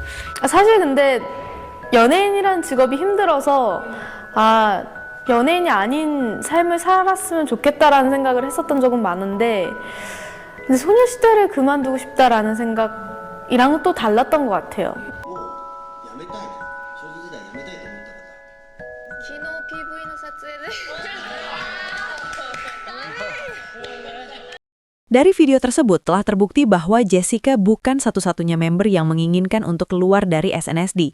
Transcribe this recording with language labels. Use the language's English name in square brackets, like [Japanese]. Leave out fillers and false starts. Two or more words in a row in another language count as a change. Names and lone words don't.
[Korean] 사실 근데 연예인이라는 직업이 힘들어서 연예인이 아닌 삶을 살았으면 좋겠다라는 생각을 했었던 적은 많은데 근데 소녀시대를 그만두고 싶다라는 생각이랑은 또 달랐던 것 같아요. [Indonesian] Dari video tersebut telah terbukti bahwa Jessica bukan satu-satunya member yang menginginkan untuk keluar dari SNSD.